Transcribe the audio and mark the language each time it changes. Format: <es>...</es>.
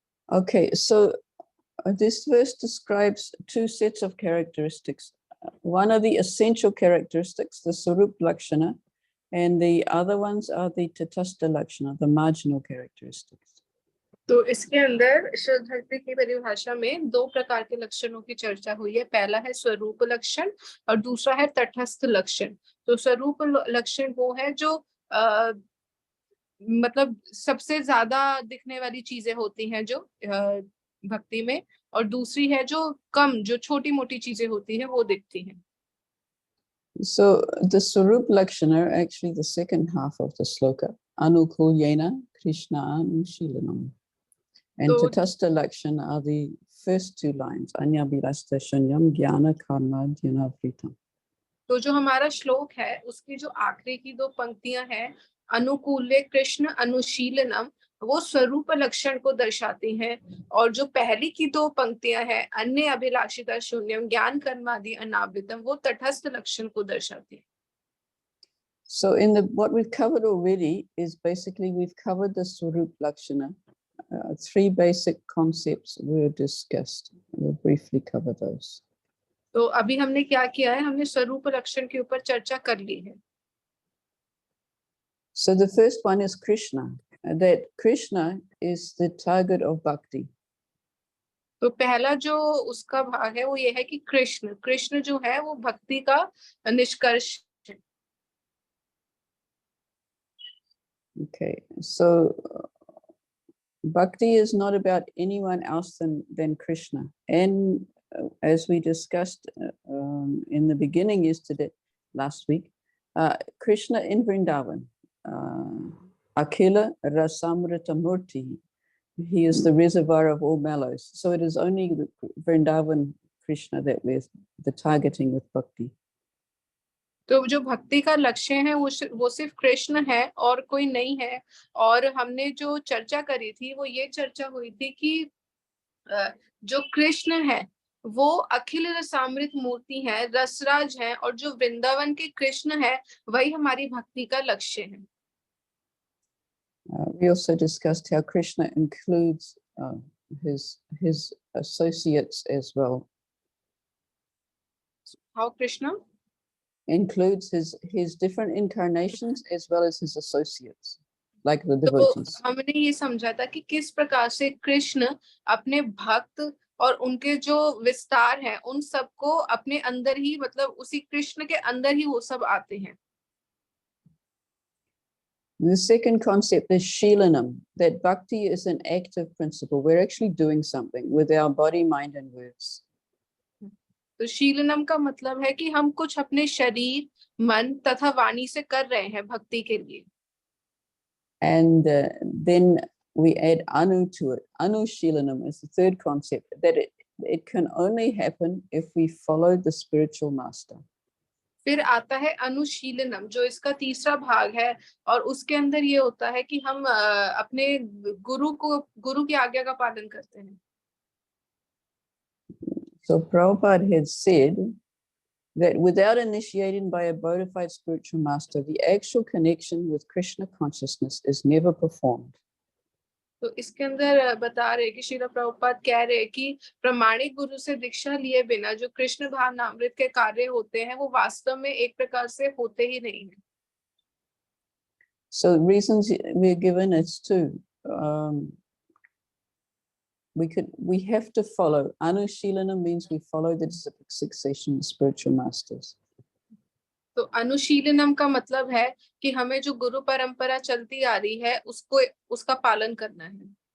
<en>Okay, so this verse describes two sets of characteristics. One are the essential characteristics, the Sarup Lakshana, and the other ones are the Tatastha Lakshana, the marginal characteristics.</en> <hi>तो इसके अंदर शुद्ध भक्ति की परिभाषा में दो प्रकार के लक्षणों की चर्चा हुई है। पहला है स्वरूप लक्षण और दूसरा है तटस्थ लक्षण। तो स्वरूप लक्षण वो है जो मतलब सबसे ज्यादा दिखने वाली चीजें होती हैं जो भक्ति में, और दूसरी है जो कम, जो छोटी मोटी चीजें होती हैं वो दिखती हैं।</hi> <en>So the Sarup Lakshana are actually the second half of the sloka, Anukulyena Krishna Anushilanam. And So- Tatastha Lakshana are the first two lines, Anya Birasta Shanyam Jnana Karma Dhyana-vritam.</en> <hi>तो जो हमारा श्लोक है उसकी जो आखिरी की दो पंक्तियां हैं, अनुकूल्य कृष्ण अनुशीलनम, वो स्वरूप लक्षण को दर्शाती हैं, और जो पहली की दो पंक्तियां हैं, अन्य अभिलाषिता शून्यम ज्ञान कर्मादि अनावृतम, वो तटस्थ लक्षण को दर्शाती है।</hi> <en>So in what we've covered already is basically we've covered the Swarup Lakshana. Three basic concepts were discussed. We'll briefly cover those.</en> <hi>तो अभी हमने क्या किया है, हमने स्वरूप लक्षण के ऊपर चर्चा कर ली है।</hi> <en>So the first one is Krishna, that Krishna is the target of bhakti.</en> <hi>तो पहला जो उसका भाग है वो ये है कि कृष्ण, कृष्ण जो है वो भक्ति का निष्कर्ष।</hi> <en>Okay, so bhakti is not about anyone else than Krishna. And as we discussed in the beginning yesterday, last week, Krishna in Vrindavan, Bhakti-rasamrta-sindhu Hindi. He is the reservoir of all mallows. So it is only the Vrindavan Krishna that we're the targeting with bhakti.</en> <hi>तो जो भक्ति का लक्ष्य है वो सिर्फ कृष्ण है और कोई नहीं है। और हमने जो चर्चा करी थी वो ये चर्चा हुई थी कि जो कृष्ण है वो अखिल रसामृत मूर्ति है, रसराज है, और जो वृंदावन के कृष्ण है वही हमारी भक्ति का लक्ष्य है।</hi> <en>We also discussed how Krishna includes his associates as well. How Krishna includes his different incarnations as well as his associates, like the devotees.</en> <hi>तो हमने ये समझा था कि किस प्रकार से कृष्ण अपने भक्त और उनके जो विस्तार हैं उन सबको अपने अंदर ही, मतलब उसी कृष्ण के अंदर ही वो सब आते हैं।</hi> <en>The second concept is Shilanam, that bhakti is an active principle. We're actually doing something with our body, mind, and words.</en> <hi>तो शीलनम का मतलब है कि हम कुछ अपने शरीर, मन तथा वाणी से कर रहे हैं भक्ति के लिए।</hi> <en>And then we add anu to it. Anushilanam is the third concept, that it can only happen if we follow the spiritual master.</en> <hi>फिर आता है अनुशीलनम, जो इसका तीसरा भाग है, और उसके अंदर ये होता है कि हम अपने गुरु की आज्ञा का पालन करते हैं।</hi> <en>So Prabhupada had said that without initiating by a bona fide spiritual master, the actual connection with Krishna consciousness is never performed.</en> <hi>तो इसके अंदर बता रहे कि श्रील प्रभुपाद कह रहे कि प्रमाणिक गुरु से दीक्षा लिए बिना जो कृष्ण भावनामृत के कार्य होते हैं वो वास्तव में एक प्रकार से होते ही नहीं हैं।</hi> <en>So reasons we're given is two. We have to follow. Anushilana means we follow the succession of spiritual masters.</en> <hi>तो अनुशीलनम का मतलब है कि हमें जो गुरु परंपरा चलती आ रही है उसका पालन करना है।</hi>